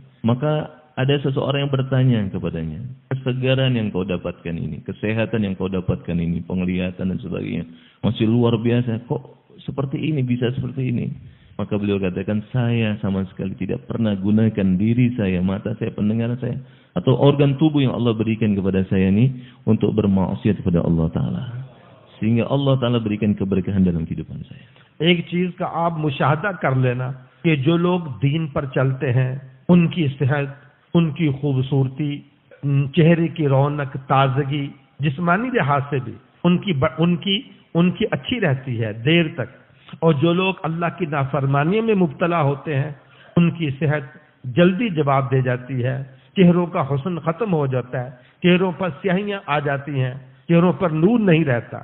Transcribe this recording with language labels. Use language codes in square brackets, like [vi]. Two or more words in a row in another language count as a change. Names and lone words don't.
[id] Maka ada seseorang yang bertanya kepadanya, kesegaran yang kau dapatkan ini, kesehatan yang kau dapatkan ini, penglihatan dan sebagainya, masih luar biasa, kok seperti ini, bisa seperti ini? Maka beliau katakan, saya sama sekali tidak pernah gunakan diri saya, mata saya, pendengaran saya, atau organ tubuh yang Allah berikan kepada saya ini untuk bermaksiat kepada Allah Ta'ala. Sehingga Allah Ta'ala berikan keberkahan dalam kehidupan saya. [ur] ایک چیز کا آپ مشاہدہ کر لینا کہ جو لوگ دین پر چلتے ہیں، ان کی صحت، ان کی خوبصورتی، چہرے کی رونق، تازگی، جسمانی لحاظ سے بھی ان کی اچھی رہتی ہے دیر تک. اور جو لوگ اللہ کی نافرمانی میں مبتلا ہوتے ہیں، ان کی صحت جلدی جواب دے جاتی ہے، چہروں کا حسن ختم ہو جاتا ہے، چہروں پر سیاہیاں آ جاتی ہیں، چہروں پر نور نہیں رہتا.